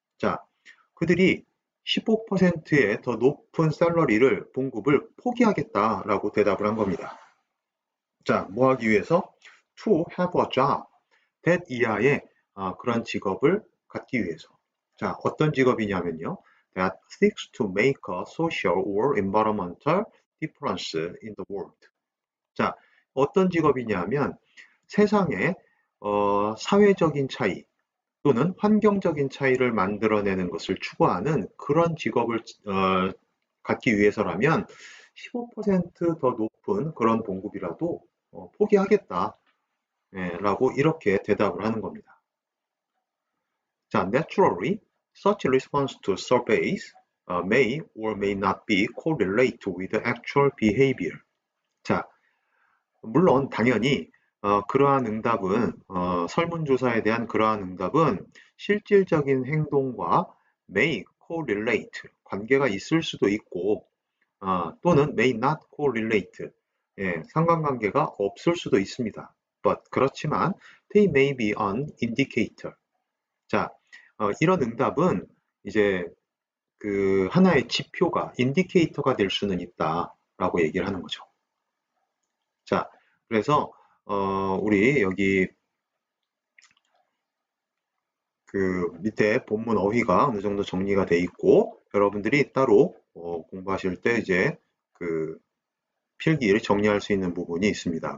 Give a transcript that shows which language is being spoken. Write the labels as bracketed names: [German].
[Korean] 자, 그들이 15%의 더 높은 샐러리를 봉급을 포기하겠다라고 대답을 한 겁니다. 자, 뭐 하기 위해서? [English] To have a job that [Korean] 이하의 그런 직업을 갖기 위해서. 자, 어떤 직업이냐면요. [English] That seeks to make a social or environmental difference in the world. [Korean] 자, 어떤 직업이냐면 세상에 사회적인 차이 또는 환경적인 차이를 만들어내는 것을 추구하는 그런 직업을 갖기 위해서라면 15% 더 높은 그런 봉급이라도 포기하겠다. 라고 이렇게 대답을 하는 겁니다. [English] 자, naturally, such response to surveys may or may not be correlated with actual behavior. [Korean] 자, 물론 당연히 그러한 응답은 설문조사에 대한 그러한 응답은 실질적인 행동과 [English] may correlate [Korean] 관계가 있을 수도 있고 또는 [English] may not correlate [Korean] 상관관계가 없을 수도 있습니다. [English] But [Korean] 그렇지만 [English] they may be an indicator. [Korean] 자, 이런 응답은 이제 그 하나의 지표가 인디케이터가 될 수는 있다라고 얘기를 하는 거죠. 자, 그래서 우리 여기 그 밑에 본문 어휘가 어느 정도 정리가 돼 있고 여러분들이 따로 공부하실 때 이제 그 필기를 정리할 수 있는 부분이 있습니다.